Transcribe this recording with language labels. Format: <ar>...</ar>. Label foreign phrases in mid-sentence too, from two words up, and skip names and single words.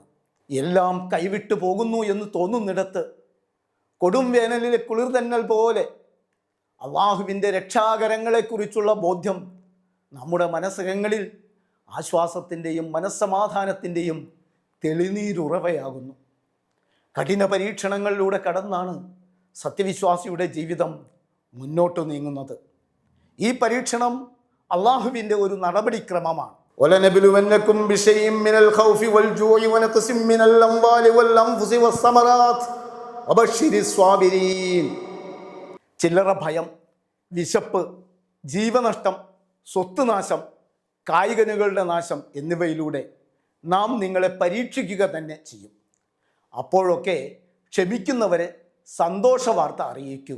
<ml>എല്ലാം കൈവിട്ടു പോകുന്നു എന്ന് തോന്നുന്നിടത്ത് കൊടും വേനലിലെ കുളിർതന്നൽ പോലെ അള്ളാഹുവിൻ്റെ രക്ഷാകരങ്ങളെക്കുറിച്ചുള്ള ബോധ്യം നമ്മുടെ മനസ്സകങ്ങളിൽ ആശ്വാസത്തിൻ്റെയും മനസ്സമാധാനത്തിൻ്റെയും തെളിനീരുറവയാകുന്നു. കഠിന പരീക്ഷണങ്ങളിലൂടെ കടന്നാണ് സത്യവിശ്വാസിയുടെ ജീവിതം മുന്നോട്ട് നീങ്ങുന്നത്. ഈ പരീക്ഷണം അള്ളാഹുവിൻ്റെ ഒരു നടപടിക്രമമാണ്.</ml> <ar>وَلَنَبْلُوَنَّكُمْ بِشَيْءٍ مِّنَ الْخَوْفِ وَالْجُوعِ وَنَقْصٍ مِّنَ الْأَمْوَالِ وَالْأَنفُسِ وَالثَّمَرَاتِ وَبَشِّرِ الصَّابِرِينَ.</ar> <ml>ചില്ലറ ഭയം, വിശപ്പ്, ജീവനഷ്ടം, സ്വത്ത് നാശം, കായികനുകളുടെ നാശം എന്നിവയിലൂടെ നാം നിങ്ങളെ പരീക്ഷിക്കുക തന്നെ ചെയ്യും. അപ്പോഴൊക്കെ ക്ഷമിക്കുന്നവരെ സന്തോഷ വാർത്ത അറിയിക്കുക.</ml>